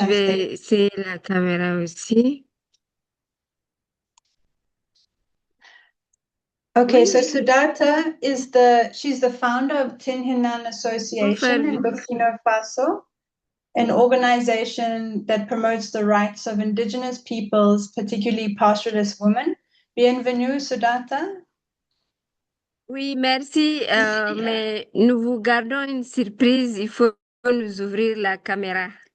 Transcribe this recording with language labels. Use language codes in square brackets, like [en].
[fr] je vais essayer la caméra aussi. [en] Okay, so Sudata she's the founder of Tinhinan Association in Burkina Faso, an organization that promotes the rights of indigenous peoples, particularly pastoralist women. [fr] Bienvenue, Sudata. Oui, merci, mais nous vous gardons une surprise. Il faut nous ouvrir la caméra.